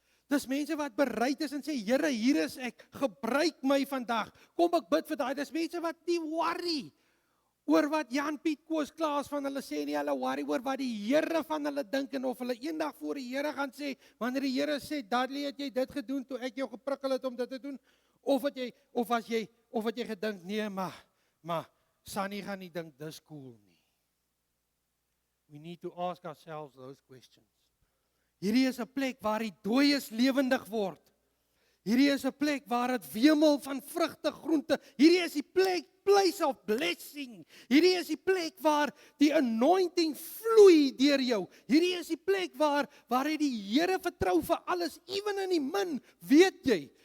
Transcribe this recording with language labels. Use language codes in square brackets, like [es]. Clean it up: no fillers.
[af] Dis mense wat bereid is en sê, Here, hier is ek, gebruik my vandag, kom ek bid vir daai, dis mense wat nie worry oor wat Jan Piet Koos Klaas van hulle sê nie, hulle worry oor wat die Here van hulle dink en of hulle eendag voor die Here gaan sê, wanneer die Here sê, Dudley, het jy dit gedoen toe ek jou geprikkel het om dit te doen, of het jy gedink, nee, maar Sunny gaan nie dink dis cool nie. [en] We need to ask ourselves those questions. [af] Hierdie is 'n plek waar die dooies lewendig word. Hierdie is 'n plek waar dit wemel van vrugte, groente. Hierdie is die [en] place of blessing. [af] Hierdie is die plek waar die anointing vloei deur jou. Hierdie is die plek waar jy die Here vertrou vir alles, ewen in die min, weet jy.